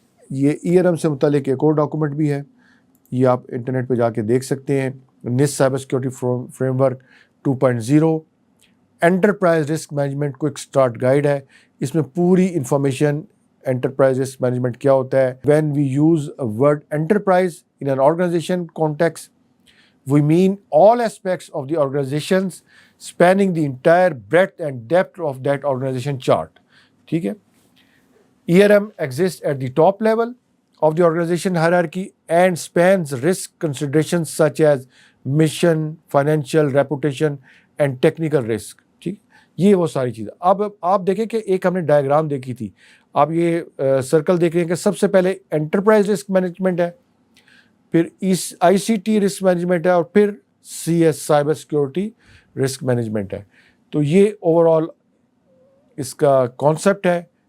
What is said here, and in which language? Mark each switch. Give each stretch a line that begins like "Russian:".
Urdu: یہ ERM سے متعلق ایک اور ڈاکومنٹ بھی ہے, یہ آپ انٹرنیٹ پہ جا کے دیکھ سکتے ہیں. نس cyber security frame work 2.0 enterprise risk management کو ایک اسٹارٹ گائیڈ ہے. اس میں پوری انفارمیشن انٹرپرائز رسک مینجمنٹ کیا ہوتا ہے.
English: When we use word enterprise in an organization context we mean all aspects of the organizations spanning the entire breadth and depth of that organization chart.
Urdu: ٹھیک ہے,
English: ERM exists at the top level of the organization hierarchy and spans risk considerations such as mission, financial, reputation and technical risk.
Urdu: ٹھیک, یہ وہ ساری چیزیں. اب آپ دیکھیں کہ ایک ہم نے ڈائیگرام دیکھی تھی, آپ یہ سرکل دیکھ رہے ہیں کہ سب سے پہلے انٹرپرائز رسک مینجمنٹ ہے, پھر ICT رسک مینجمنٹ ہے, اور پھر CS cyber security risk management ہے. تو یہ اوور آل اس کا کانسیپٹ ہے.